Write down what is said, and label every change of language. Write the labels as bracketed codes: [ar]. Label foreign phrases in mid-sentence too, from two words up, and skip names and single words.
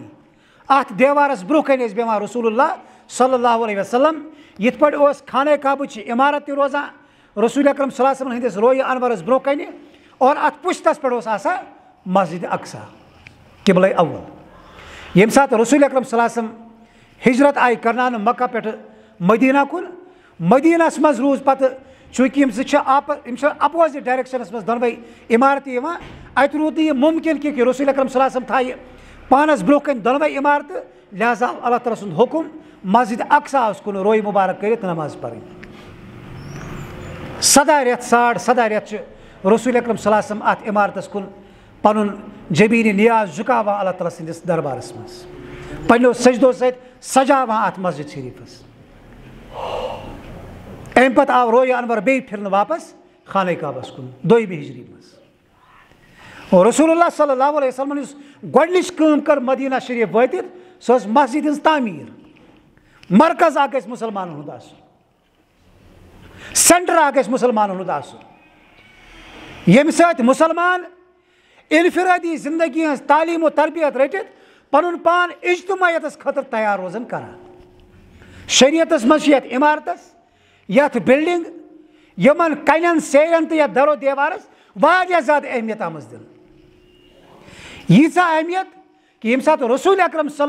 [ks] اتھ دیوارس برونٛہہ کنہِ ٲسۍ بیٚہوان رسول اللہ [ar] صلی اللہ علیہ وسلم. [ks] یِتھ پٲٹھۍ اوس خانہ کعبٕچ عمارت تہِ روزان رسول اکرم [ar] صلی اللہ علیہ وسلم [ks] ہٕنٛدِس رویہِ انورس برونٛہہ کنہِ, اور اتھ پُشتس پٮ۪ٹھ اوس آسان مسجد اقصا قبلے اول. ییٚمہِ ساتہٕ رسول اکرم [ar] صلی اللہ علیہ وسلم [ks] ہجرت آیہِ کرناونہٕ مکہ پٮ۪ٹھٕ مدیٖنہ کُن, مدیٖنس منٛز روٗز پتہٕ چوٗنٛکہِ یِم زٕ چھِ [en] opposite directions [ks] منٛز دۄنوے عمارتہٕ یِوان, اتہِ روٗد نہٕ یہِ مُمکِن کینٛہہ کہِ رسول اکرم [ar] صلی اللہ علیہ وسلم [ks] تھایہِ پانس برونٛہہ کنہِ دۄنوے عمارتہٕ, لہذا آو اللہ تعالیٰ سُنٛد حُکُم مسجد اقصاہس کُن رویہِ مُبارک کٔرِتھ نماز پرٕنۍ. 17 رٮ۪تھ 17.5 رٮ۪تھ چھِ رسول اکرم [ar] صلی اللہ علیہ وسلم [ks] اتھ عمارتس کُن پنن جبین نیاز جھکاوان اللہ تعالیٰ سندس دربارس مز پنو سجدو ست سجاوان ات مسجد شریفس ام پتہ آو رویہ انور بی پھرن واپس خانہ کعبس کن دویمہ ہجری مز رسول اللہ [ar] صلی اللہ علیہ وسلم [ks] اس گۄڈنِچ کٲم کر مدینہ شریف وٲتِتھ سۄ ٲس مسجد ہٕنٛز تعمیٖر مرکز اکھ گژھِ مُسلمانن ہُنٛد آسُن سینٹر اکھ گژھِ مُسلمانن ہُنٛد آسُن ییٚمہِ سۭتۍ مُسلمان انفرادی زندگی ہٕنٛز تعلیٖم و تربیت رٔٹِتھ پنُن پان اجتماعیتس خٲطرٕ تیار روزن کران شریعتس منٛز چھِ یتھ عمارتس یتھ بلڈنگ یمن کنٮ۪ن سیرٮ۪ن تہٕ یتھ درو دیوارس واریاہ زیادٕ اہمیت آمٕژ دِنہٕ ییٖژاہ اہمیت کہ ییٚمہِ ساتہٕ رسول اکرم صلی